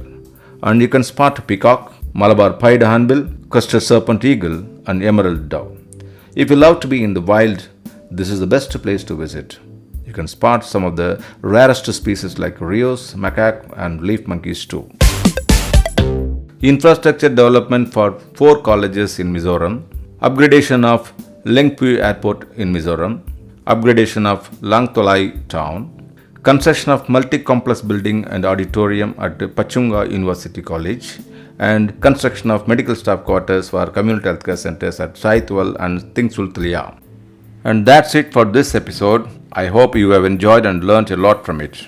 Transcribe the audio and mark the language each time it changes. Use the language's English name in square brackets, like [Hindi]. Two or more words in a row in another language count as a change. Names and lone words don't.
[English] And you can spot peacock, Malabar pied hornbill, crested serpent eagle and emerald dove. If you love to be in the wild, this is the best place to visit. You can spot some of the rarest species like rheos, macaque and leaf monkeys too. Infrastructure development for 4 colleges in Mizo-ram, upgradation of Lengpui Airport in Mizo-ram, upgradation of Langtolai town, construction of multi-complex building and auditorium at Pachunga University College, and construction of medical staff quarters for community healthcare centers at Aizawl and Tingsultlia. And that's it for this episode. I hope you have enjoyed and learnt a lot from it.